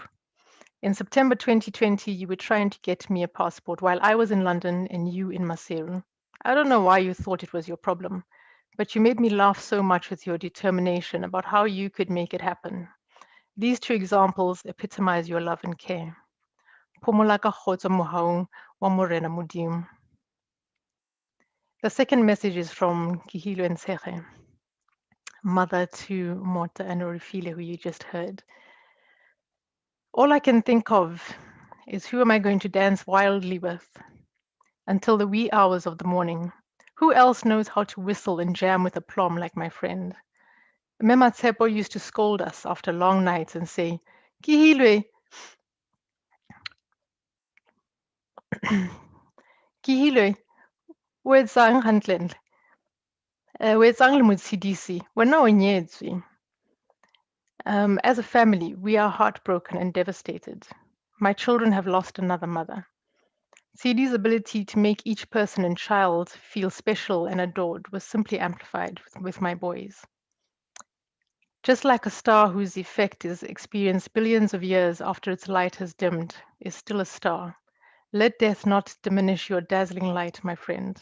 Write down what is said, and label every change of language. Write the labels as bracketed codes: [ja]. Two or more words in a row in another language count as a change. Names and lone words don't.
[en] In September 2020, you were trying to get me a passport while I was in London and you in Maseru. I don't know why you thought it was your problem, but you made me laugh so much with your determination about how you could make it happen. These two examples epitomize your love and care. [st] Phumula ka kgotso mohaong wa Morena Modimo. [en] The second message is from Kihilo and Tsheche, mother to Mota and Orifile, who you just heard. All I can think of is who am I going to dance wildly with until the wee hours of the morning? Who else knows how to whistle and jam with aplomb like my friend? Mema Tsepo used to scold us after long nights and say, [st] Kihilwe, Kihilwe, wetsang hantle, wetsang le motshedisi, wena o nyetswe. [en] As a family, we are heartbroken and devastated. My children have lost another mother. CD's ability to make each person and child feel special and adored was simply amplified with my boys. Just like a star whose effect is experienced billions of years after its light has dimmed, is still a star, let death not diminish your dazzling light, my friend.